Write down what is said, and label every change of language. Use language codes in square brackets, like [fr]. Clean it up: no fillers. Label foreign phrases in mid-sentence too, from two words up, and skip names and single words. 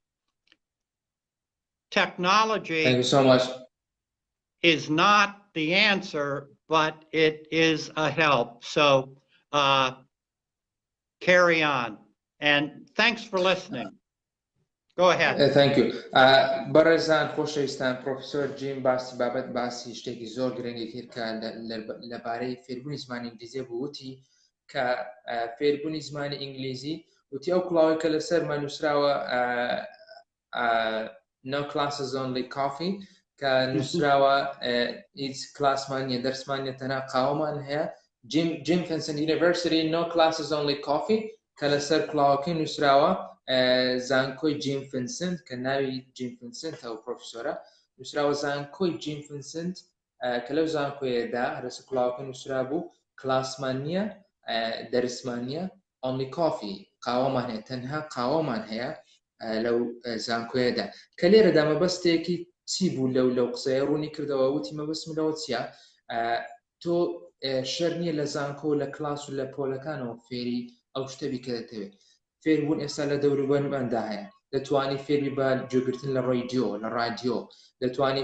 [en] Technology, thank you so much, is not the answer, but it is a help. So carry on. And thanks for listening. Go ahead. Thank you. [ckb] بەڕێزان خۆشەویستان پرۆفسۆر جیم باسی بابەت باسی شتێکی زۆر گرنگی کرد کە لەبارەی فێربوونی زمانی ئینگلیزی بوو وتی کە فێربوونی زمانی ئینگلیزی وتی ئەو کڵاوی کە لەسەرمان نووسراوە [en] no classes only coffee [ckb] کە نووسراوە هیچ کلاسمان نیە دەرسمان نیە تەنها قاوەمان هەیە Jim Vincent University no [en] classes only coffee [ckb] کە لەسەر کڵاوەکەی نووسراوە زانکۆی جیم فینسنت کە ناوی جیم فینسنتە و پرۆفسۆرە نووسراوە زانکۆی جیم فینسنت کە لەو زانکۆیەدا هەرسە کڵاوەکە نووسرا بوو کلاسمان نییە دەرسمان نییە [en] only coffee [ckb] قاوەمان هەیە تەنها قاوەمان هەیە لەو زانکۆیەدا کە لێرەدا مەبەستێکی چی بوو لەو قسەیە ڕوونی کردەوە وتی مەبەستم لەوە چییە تۆ شەر نییە لە زانکۆ لە کلاس و لە پۆلەکانەوە فێری ئەو شتەبی کە دەتەوێت فێربوون ئێستا لە دەوروبەرماندا هەیە دەتوانی فێربی بە گوێگرتن لە رادیۆ دەتوانی